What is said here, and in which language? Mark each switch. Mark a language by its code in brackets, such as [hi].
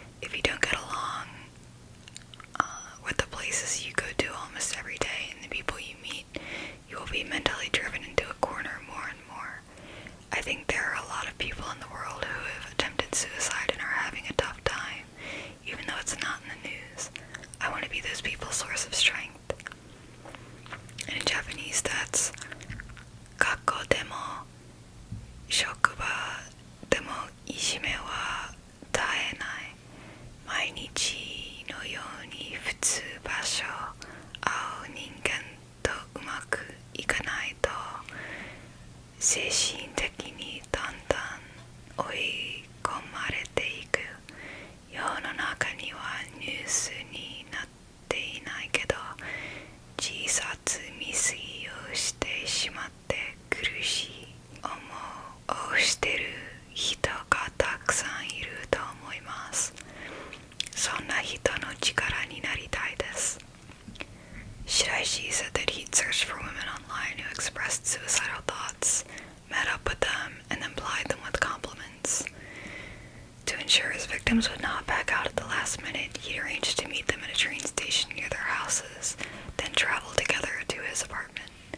[en] If you don't get along with the places you go to almost every day and the people you meet, you will be mentally driven into a corner more and more. I think there are a lot of people in the world who have attempted suicide and are having a tough time, even though it's not in the news. I want to be those people's source of strength." And in Japanese, that's [ja] 学校でも職場でもいじめは絶えない。毎日のように普通場所会う人間とうまくいかないと精神的にだんだん追い込まれていく。世の中にはニュースになっていないけど自殺未遂をしてしまって苦しい思いをしてる人がたくさんいると思います。そんな人の力になりたいです。 [en] Shiraishi said that he'd searched for women online who expressed suicidal thoughts, met up with them, and then plied them with compliments. To ensure his victims would not back out at the last minute, he'd arranged to meet them at a train station near their houses, then travel together to his apartment.